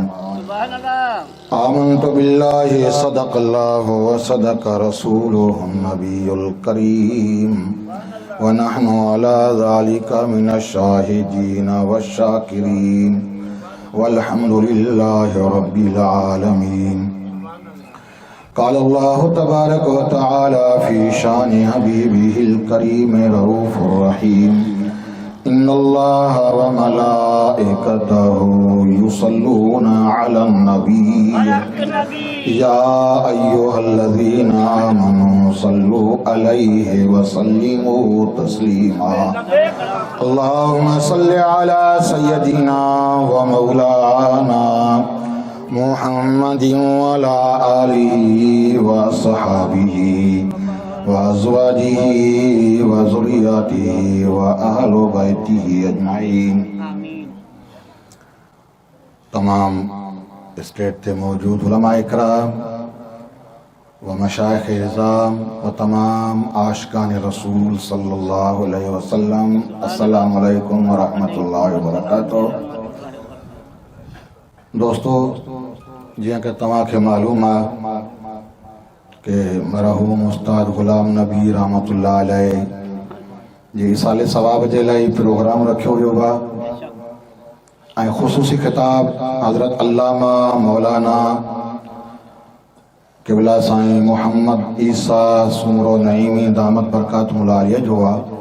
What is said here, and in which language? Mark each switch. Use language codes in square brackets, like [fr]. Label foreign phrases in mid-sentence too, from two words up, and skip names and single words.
[ar] آمنت بالله صدق الله وصدق رسوله النبي الكريم ونحن على ذلك من الشاهدين والشاكرين والحمد لله رب العالمين. قال الله تبارك وتعالى في شأن حبيبه الكريم الرؤوف الرحيم. إن الله وملائكته يصلون على النبي يا أيها الذين آمنوا صلوا عليه وسلموا تسليما. اللهم صل على سيدنا ومولانا محمد وعلى آله وأصحابه وأزواجه وذريته وأهل بيته أجمعين. [ur] تمام اسٹیٹ تھے موجود علمائے اکرام و مشائخ عظام و تمام عاشقان رسول [ar] صلى الله عليه وسلم, السلام عليكم ورحمة الله وبركاته. [sd] दोस्तों, जियां कि तव्हांखे मालूम आहे कि मरहूम उस्ताद ग़ुलाम नबी [ar] رحمة الله عليه [sd] जी इसाले सवाब जे लाइ प्रोग्राम रखियो वियो आहे ऐं ख़ुसूसी ख़िताब हज़रत अल्लामा मौलाना क़िबला साईं मोहम्मद ईसा सुमरो नईमी [ar] دامت بركاته العالية [sd] जो आहे।